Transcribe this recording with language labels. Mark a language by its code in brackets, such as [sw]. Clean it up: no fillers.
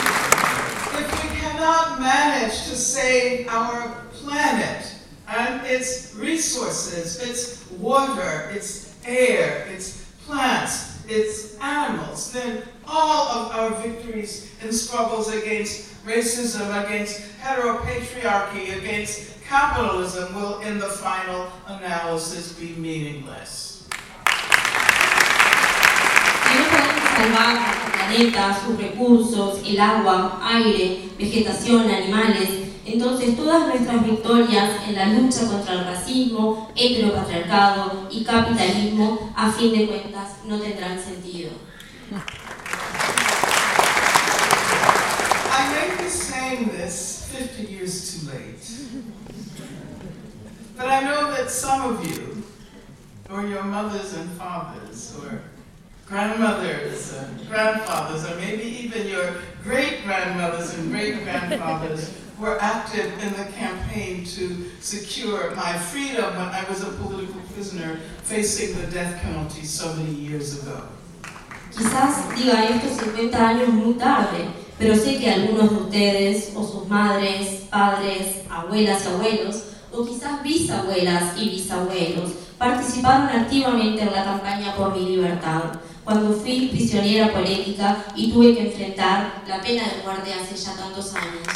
[en] Cannot manage to save our planet and its resources, its water, its air, its plants, its animals, then all of our victories and struggles against racism, against heteropatriarchy, against capitalism will in the final analysis be meaningless. [es] Planeta, sus recursos, el agua, aire, vegetación, animales, Entonces, todas nuestras victorias en la lucha contra el racismo, heteropatriarcado y capitalismo, a fin de cuentas, no tendrán sentido. [en] I may be saying this 50 years too late, but I know that some of you, or your mothers and fathers, or grandmothers and grandfathers, or maybe even your great-grandmothers and great-grandfathers, were active in the campaign to secure my freedom when I was a political prisoner facing the death penalty so many years ago. [es] Quizás diga esto 50 años muy tarde, pero sé que algunos de ustedes, o sus madres, padres, abuelas y abuelos, o quizás bisabuelas y bisabuelos, participaron activamente en la campaña por mi libertad, cuando fui prisionera política y tuve que enfrentar la pena de muerte hace ya tantos años.